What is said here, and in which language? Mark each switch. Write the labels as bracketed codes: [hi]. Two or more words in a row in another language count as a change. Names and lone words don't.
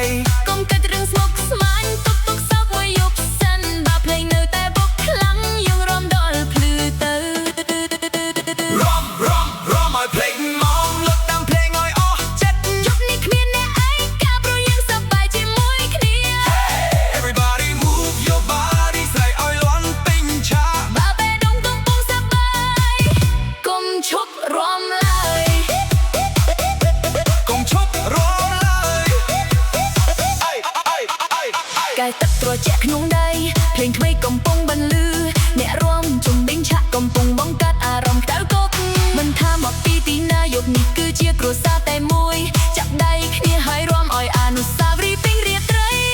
[km] កុំគិតរឿងស្មុគស្មាញទុកសោកមួយយប់សិនបើភ្លេងនៅតែបុកខ្លាំងយើងរាំដល់ភ្លឺទៅ រាំឲ្យភ្លេងមកលើកតាមភ្លេងឲ្យអស់ចិត្ត យប់នេះគ្មានអ្នកឯកាព្រោះយើងសប្បាយជាមួយគ្នា [en] Everybody move your body [km] ស្រែកឲ្យលន់ពេញឆា បើបេះដូងកំពុងសប្បាយកុំឈប់រាំឡើយកុំឈប់រាំឡើយកែទឹកត្រជាក់ក្នុងដីភ្លេងថ្មីកំពុងបន្លឺអ្នករាំជុំបេងឆាក់កំពុងបង្កើតអារម្មណ៍ក្តៅគប់មិនថាមកពីទីណាយប់នេះគឺជាគ្រួសារតែមួយចាប់ដៃគ្នាហើយរាំឲ្យអនុស្សាវរីយ៍ពេញរាត្រី